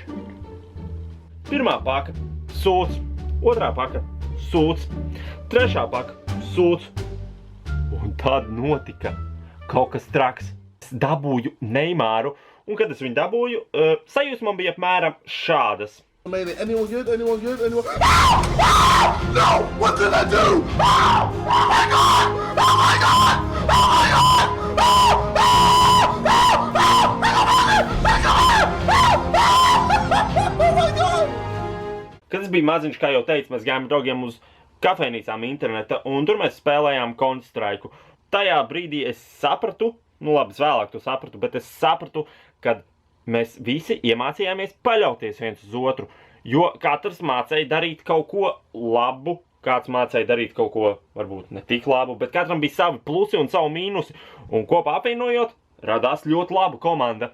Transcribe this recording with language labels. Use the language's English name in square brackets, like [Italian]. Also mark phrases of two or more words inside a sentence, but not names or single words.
[Latvian] Pirmā paka – sūds, otrā paka – sūds, trešā paka – sūds. Un tad notika kaut kas traks. Es dabūju Neimaru, un kad es viņu dabūju, sajūtas man bija apmēram šādas. [English] Anyone good? Anyone good? Anyone? No! What did I do? Oh my God! Oh my God! Oh my God! Oh my God! [Latvian] Kad es biju maziņš, kā jau teicu, mēs gājām draugiem uz kafejnīcām interneta, un tur mēs spēlējām Counter-Strike. Tajā brīdī es sapratu, es vēlāk to sapratu, bet es sapratu, kad mēs visi iemācījāmies paļauties viens uz otru, jo katrs mācēja darīt kaut ko labu, kāds mācēja darīt kaut ko, varbūt ne tik labu, bet katram bija savi plusi un savi mīnusi, un kopā apvienojot, radās ļoti laba komanda.